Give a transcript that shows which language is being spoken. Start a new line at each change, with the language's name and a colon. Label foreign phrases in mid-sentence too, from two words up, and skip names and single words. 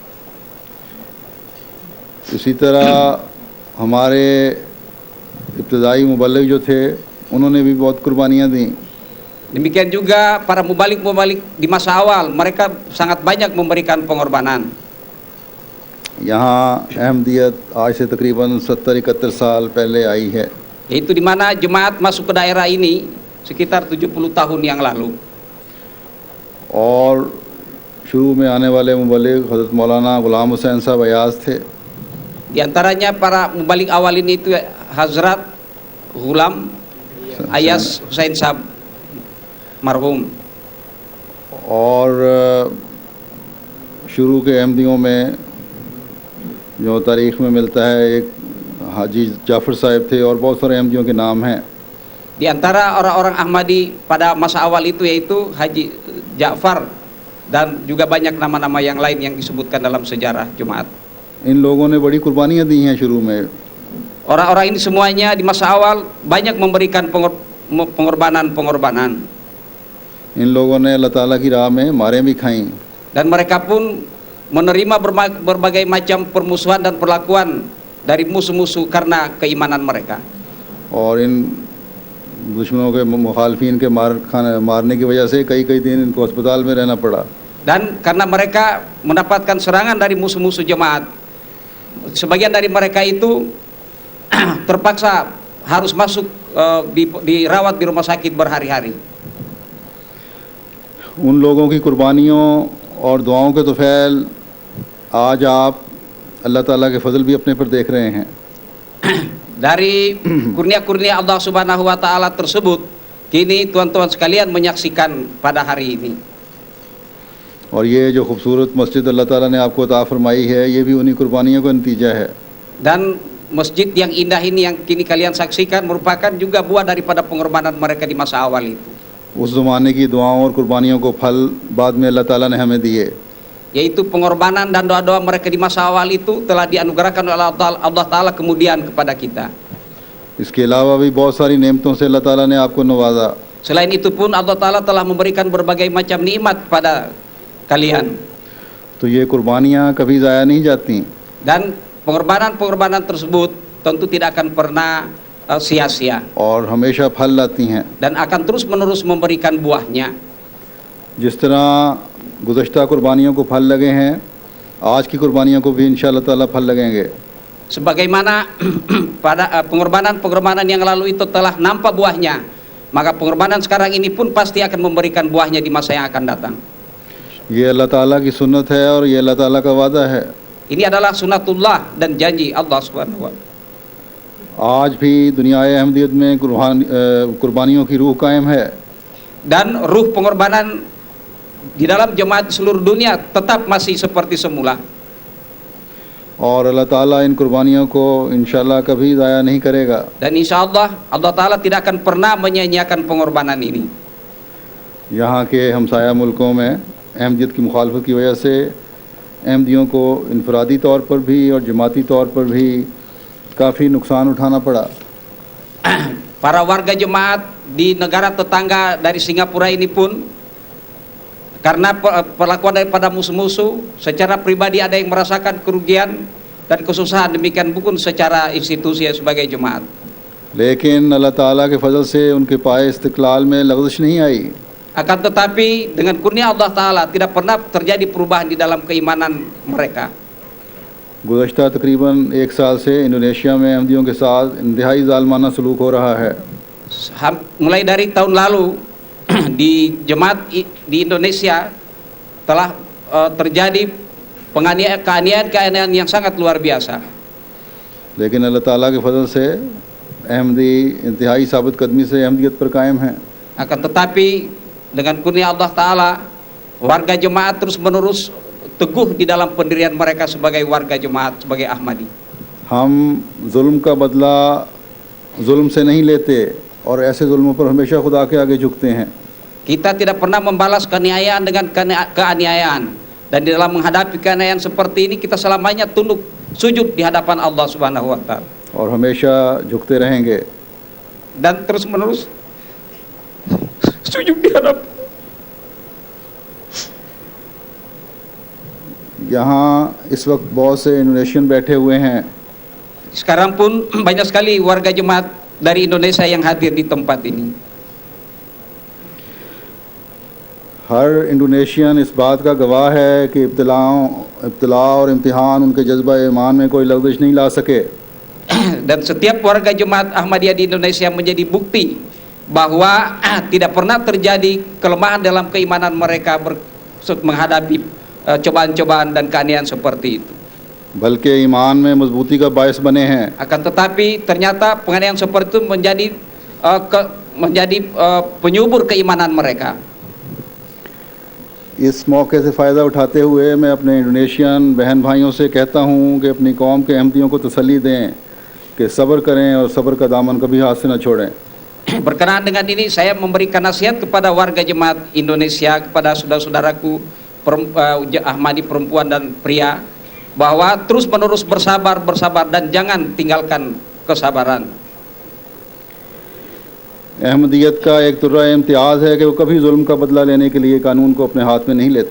Urdu: اسی طرح ہمارے ابتدائی مبلغ جو تھے انہوں نے بھی بہت قربانیاں دی.
Indonesian: Demikian juga para mubalik-mubalik di masa awal, mereka sangat banyak memberikan pengorbanan.
Urdu: یہاں احمدیت آج سے تقریباً 70-71 سال پہلے آئی ہے.
Indonesian: Yaitu di mana jemaat masuk ke daerah ini sekitar 70 tahun yang lalu.
Urdu: اور شروع میں آنے والے مبلغ حضرت مولانا غلام حسین صاحب ایاز تھے.
Indonesian: Di antaranya para mubalik awal ini itu Hazrat Ghulam Ayas Husain Sahab marhum.
Urdu: اور شروع کے احمدیوں میں جو تاریخ میں ملتا ہے ایک حاجی جعفر صاحب تھے اور بہت سارے احمدیوں کے نام ہیں.
Indonesian: Di antara orang-orang Ahmadi pada masa awal itu yaitu Haji Ja'far dan juga banyak nama-nama yang lain yang disebutkan dalam sejarah Jumat.
Urdu: ان لوگوں نے بڑی قربانیاں دی ہیں شروع میں.
Indonesian: Orang-orang ini semuanya di masa awal banyak memberikan pengorbanan.
Urdu: ان لوگوں نے اللہ تعالیٰ کی راہ میں ماریں بھی کھائیں.
Indonesian: Dan mereka pun menerima berbagai macam permusuhan dan perlakuan dari musuh-musuh karena keimanan mereka.
Urdu: اور ان دشمنوں کے مخالفین کے مارنے کی وجہ سے کئی دن ان کو ہسپتال میں رہنا پڑا.
Indonesian: Dan karena mereka mendapatkan serangan dari musuh-musuh jemaat, sebagian dari mereka itu terpaksa harus masuk dirawat di rumah sakit berhari-hari.
Urdu: ان لوگوں کی قربانیوں اور دعاؤں کے طفیل آج آپ اللہ تعالیٰ کے فضل بھی اپنے پر دیکھ رہے ہیں.
Indonesian: Dari kurnia-kurnia Allah
Arabic: Subhanahu wa Ta'ala
Indonesian: tersebut, kini tuan-tuan sekalian menyaksikan pada hari ini.
Urdu: اور یہ جو خوبصورت مسجد اللہ تعالیٰ نے آپ کو عطا فرمائی ہے، یہ بھی انہی قربانیوں کا نتیجہ ہے.
Indonesian: Dan masjid yang indah ini yang kini kalian saksikan merupakan juga buah daripada pengorbanan mereka di masa awal itu.
Urdu: اس زمانے کی دعاؤں اور قربانیوں کو پھل بعد میں اللہ تعالیٰ نے ہمیں دیے.
Indonesian: Yaitu pengorbanan dan doa-doa mereka di masa awal itu telah dianugerahkan oleh Allah Ta'ala kemudian kepada kita.
Urdu: اس کے علاوہ بھی بہت ساری نعمتوں سے اللہ تعالیٰ نے آپ کو نوازا.
Indonesian: Selain itu pun Allah Ta'ala telah memberikan berbagai macam nikmat kepada kalian.
Urdu: تو یہ قربانیاں کبھی ضائع نہیں جاتی.
Indonesian: Dan pengorbanan-pengorbanan tersebut tentu tidak akan pernah sia-sia
Urdu: اور ہمیشہ پھل لاتی ہیں.
Indonesian: dan akan terus-menerus memberikan buahnya.
Urdu: جس طرح گزشتہ قربانیوں کو پھل لگے ہیں، آج کی قربانیوں کو بھی انشاءاللہ تعالیٰ پھل لگیں گے.
Indonesian: Sebagaimana pada pengorbanan yang lalu itu telah nampak buahnya, maka pengorbanan sekarang ini pun pasti akan memberikan buahnya di masa yang akan datang.
Urdu: یہ اللہ تعالیٰ کی سنت ہے اور یہ اللہ تعالیٰ کا وعدہ ہے.
Indonesian: Ini adalah sunatullah dan janji Allah
Arabic: Subhanahu wa Ta'ala.
Urdu: آج بھی دنیائے احمدیت میں قربانیوں کی روح قائم ہے.
Indonesian: Dan ruh pengorbanan di dalam jemaat seluruh dunia tetap masih seperti semula.
Urdu: اور اللہ تعالیٰ ان قربانیوں کو انشاءاللہ کبھی ضائع نہیں کرے گا.
Indonesian: Dan
Arabic: insya Allah
Indonesian: Allah Ta'ala tidak akan pernah menyia-nyiakan pengorbanan ini.
Urdu: یہاں کے ہمسایہ ملکوں میں احمدیت کی مخالفت کی وجہ سے احمدیوں کو انفرادی طور پر بھی اور جماعتی طور پر بھی کافی نقصان اٹھانا پڑا.
Indonesian: Para warga jemaat di negara tetangga dari Singapura ini pun karena perlakuan daripada musuh-musuh, secara pribadi ada yang merasakan kerugian dan kesusahan, demikian pun secara institusi sebagai jemaat.
Urdu: لیکن اللہ تعالیٰ کے فضل سے ان کے پائے استقلال میں لغزش نہیں آئی.
Indonesian: Akan tetapi dengan kurnia Allah Ta'ala tidak pernah terjadi perubahan di dalam keimanan mereka.
Urdu: گزشتہ تقریباً 1 سال سے انڈونیشیا میں احمدیوں کے ساتھ انتہائی ظالمانہ سلوک ہو رہا ہے.
Indonesian: Mulai dari tahun lalu di jemaat di Indonesia telah terjadi penganiayaan yang sangat luar biasa.
Urdu: لیکن اللہ تعالیٰ کے فضل سے احمدی انتہائی ثابت قدمی سے احمدیت پر قائم ہیں.
Indonesian: Akan tetapi dengan kurnia Allah Ta'ala, warga jemaat terus menerus teguh di dalam pendirian mereka sebagai warga jemaat, sebagai Ahmadi.
Urdu: ہم ظلم کا بدلہ ظلم سے نہیں لیتے اور ایسے ظلموں پر ہمیشہ خدا کے آگے جھکتے ہیں.
Indonesian: Kita tidak pernah membalas keaniayaan dengan keaniayaan, dan di dalam menghadapi keaniayaan seperti ini kita selamanya tunduk sujud di hadapan Allah
Arabic: Subhanahu wa Ta'ala
Urdu: اور ہمیشہ جھکتے رہیں گے.
Indonesian: dan terus menerus sujud di hadapan.
Urdu: یہاں اس وقت بہت سے انڈونیشین بیٹھے ہوئے ہیں.
Indonesian: Sekarang pun banyak sekali warga jemaat dari Indonesia yang hadir di tempat ini.
Urdu: ہر انڈونیشین اس بات کا گواہ ہے کہ ابتلا اور امتحان ان کے جذبہ ایمان میں کوئی لغزش نہیں لا سکے.
Indonesian: Dan setiap warga jemaat Ahmadiyah di Indonesia menjadi bukti bahwa tidak pernah terjadi kelemahan dalam keimanan mereka menghadapi cobaan-cobaan dan keaniayaan seperti itu.
Urdu: بلکہ ایمان میں مضبوطی کا باعث بنے ہیں.
Indonesian: Akan tetapi ternyata penganiayaan seperti itu menjadi penyubur keimanan mereka.
Urdu: اس موقع سے فائدہ اٹھاتے ہوئے میں اپنے انڈونیشین بہن بھائیوں سے کہتا ہوں کہ اپنی قوم کے احمدیوں کو تسلی دیں کہ صبر کریں اور صبر کا دامن کبھی ہاتھ سے نہ چھوڑیں.
Indonesian: Berkenaan dengan ini saya memberikan nasihat kepada warga jemaat Indonesia, kepada saudara-saudaraku Ahmadi perempuan dan pria, bahwa terus menerus bersabar dan jangan tinggalkan kesabaran.
Urdu: احمدیت کا ایک طرۂ امتیاز ہے کہ وہ کبھی ظلم کا بدلہ لینے کے لیے قانون کو اپنے ہاتھ میں نہیں لیتا.